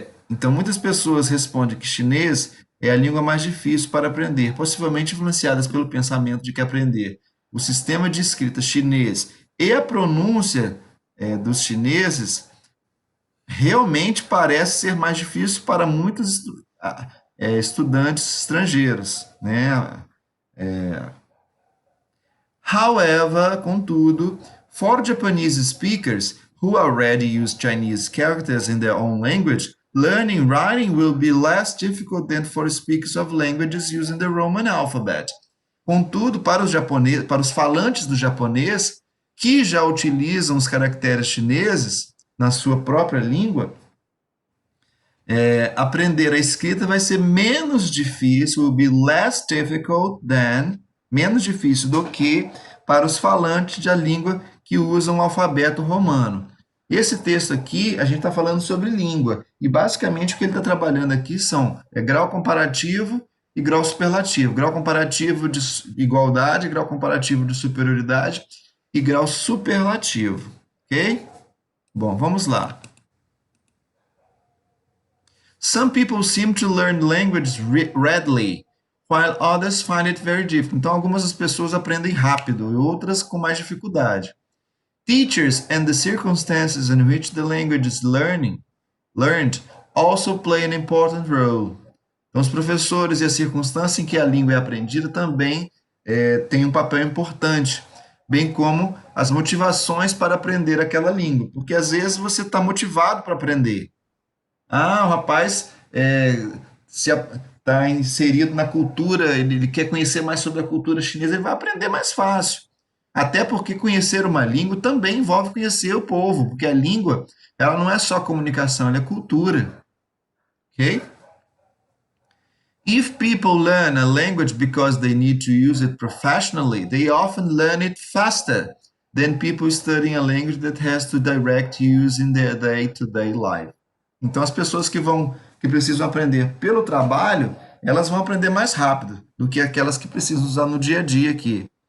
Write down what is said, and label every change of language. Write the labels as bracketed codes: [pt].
[pt] Então, muitas pessoas respondem que chinês é a língua mais difícil para aprender, possivelmente influenciadas pelo pensamento de que aprender o sistema de escrita chinês e a pronúncia dos chineses realmente parece ser mais difícil para muitos estudantes estrangeiros, né? [en] However, [pt] contudo, [en] for Japanese speakers who already use Chinese characters in their own language, learning writing will be less difficult than for speakers of languages using the Roman alphabet. [pt] Contudo, para os falantes do japonês que já utilizam os caracteres chineses na sua própria língua, aprender a escrita vai ser menos difícil, [en] will be less difficult than, [pt] menos difícil do que para os falantes da língua que usam o alfabeto romano. Esse texto aqui, a gente está falando sobre língua, e basicamente o que ele está trabalhando aqui são grau comparativo e grau superlativo. Grau comparativo de igualdade, grau comparativo de superioridade e grau superlativo, ok? Bom, vamos lá. [en] Some people seem to learn language readily, while others find it very difficult. [pt] Então, algumas das pessoas aprendem rápido e outras com mais dificuldade. [en] Teachers and the circumstances in which the language is learned also play an important role. [pt] Então, os professores e a circunstância em que a língua é aprendida também têm um papel importante, bem como as motivações para aprender aquela língua, porque às vezes você está motivado para aprender. O rapaz está inserido na cultura, ele quer conhecer mais sobre a cultura chinesa, ele vai aprender mais fácil. Até porque conhecer uma língua também envolve conhecer o povo, porque a língua, ela não é só comunicação, ela é cultura. Ok? [en] If people learn a language because they need to use it professionally, they often learn it faster than people studying a language that has to direct use in their day-to-day life. [pt] Então, as pessoas que precisam aprender pelo trabalho, elas vão aprender mais rápido do que aquelas que precisam usar no dia a dia aqui.